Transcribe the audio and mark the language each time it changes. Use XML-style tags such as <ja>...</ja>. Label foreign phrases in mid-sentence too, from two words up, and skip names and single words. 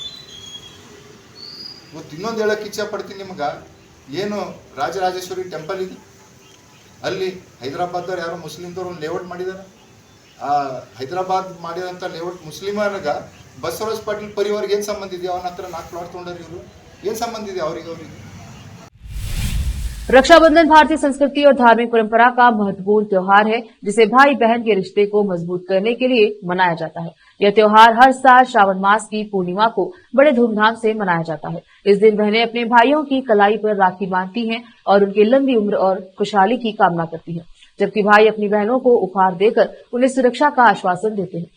<kn>ಇವತ್ತು ಇನ್ನೊಂದು ಹೇಳಕ್ಕೆ ಇಚ್ಛೆ ಪಡ್ತೀನಿ ನಿಮ್ಗೆ, ಏನು ರಾಜರಾಜೇಶ್ವರಿ ಟೆಂಪಲ್ ಇದೆ, ಅಲ್ಲಿ ಹೈದರಾಬಾದ್ದವ್ರು ಯಾರೋ ಮುಸ್ಲಿಮ್ದವ್ರು ಒಂದು ಲೇಔಟ್ ಮಾಡಿದ್ದಾರೆ. ಆ ಹೈದರಾಬಾದ್ ಮಾಡಿದಂಥ ಲೇಔಟ್ ಮುಸ್ಲಿಮರ್ಗ ಬಸವರಾಜ್ ಪಾಟೀಲ್ ಪರಿವಾರಕ್ಕೆ ಏನು ಸಂಬಂಧ ಇದೆ? ಅವನ ಹತ್ರ 4 ಪ್ಲಾಟ್ ತೊಗೊಂಡ್ರಿ ಇವರು, ಏನು ಸಂಬಂಧ ಇದೆ ಅವ್ರಿಗೆ?</kn> <hi>रक्षाबंधन भारतीय संस्कृति और धार्मिक परंपरा का महत्वपूर्ण त्योहार है, जिसे भाई बहन के रिश्ते को मजबूत करने के लिए मनाया जाता है। यह त्योहार हर साल श्रावण मास की पूर्णिमा को बड़े धूमधाम से मनाया जाता है। इस दिन बहनें अपने भाइयों की कलाई पर राखी बांधती हैं और उनकी लंबी उम्र और खुशहाली की कामना करती हैं, जबकि भाई अपनी बहनों को उपहार देकर उन्हें सुरक्षा का आश्वासन देते हैं।</hi>